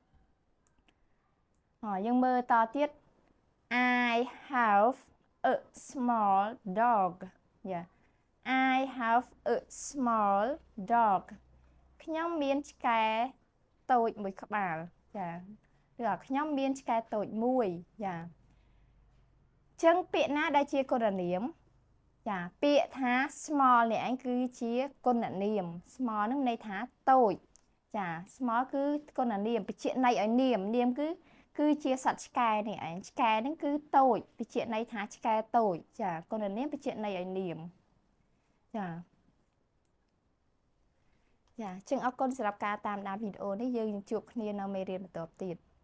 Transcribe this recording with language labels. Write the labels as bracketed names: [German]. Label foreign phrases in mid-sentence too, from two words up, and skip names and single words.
[Khmer] យើងមើលតទៀត [English] I have a small dog I have a small dog [Khmer] ខ្ញុំមានឆ្កែតូចមួយក្បាលចា ឬខ្ញុំមានឆ្កែតូចមួយចាអញ្ចឹងពាក្យណាដែលជាគុណនាមចា ពាក្យថា small នេះឯងគឺជាគុណនាម small នឹងន័យថាតូចចា small គឺគុណនាមបញ្ជាក់ន័យឲ្យនាមគឺជាសត្វឆ្កែនេះឯងឆ្កែហ្នឹងគឺតូចបញ្ជាក់ន័យថាឆ្កែតូចចាគុណនាមបញ្ជាក់ន័យឲ្យនាមចាចឹងអរគុណសម្រាប់ការតាមដានវីដេអូនេះយើងជួបគ្នានៅមេរៀនបន្តទៀត